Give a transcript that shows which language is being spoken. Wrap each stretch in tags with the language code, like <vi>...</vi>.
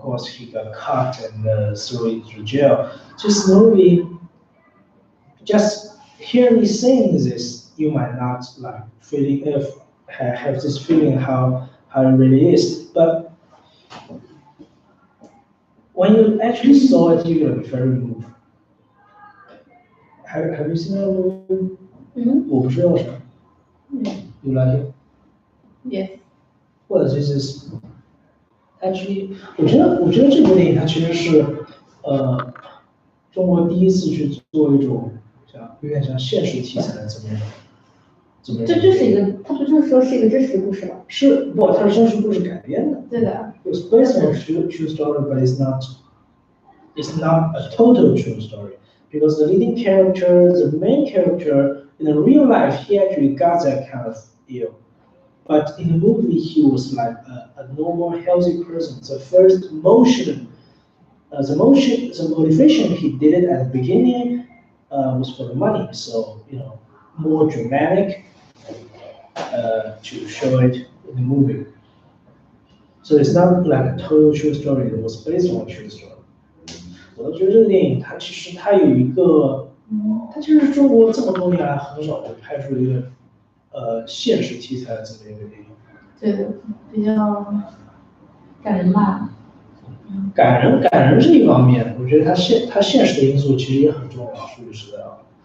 <en>course he got caught and thrown into jail. This movie, just hearing me saying this, you might not like feeling have this feeling how it really is. But when you actually saw it, you're gonna be very moved. Have you seen that movie? 我不是药神。You like it? Yes. Well, this is actually，</en> <zh>我觉得这部电影它其实是中国第一次去做一种有点像现实题材的这么一种。这是一个，它不就是说是一个真实故事吗？是不，它是真实故事改编的。对的。</zh> <en>It's based on a true story, but it's not a total true story because the leading character, the main character, in the real life, he actually got that kind of ill. But in the movie, he was like a normal, healthy person. The first motion, the motivation he did it at the beginning was for the money. So, more dramatic to show it in the movie. So it's not like a total true story. It was based on a true story.</en> <zh>我都觉得这个电影它其实它有一个，它其实是中国这么多年来很少就拍出一个现实题材的这么一个电影。对的，比较感人吧。感人是一方面，我觉得它现实的因素其实也很重要，说句实在话。</zh>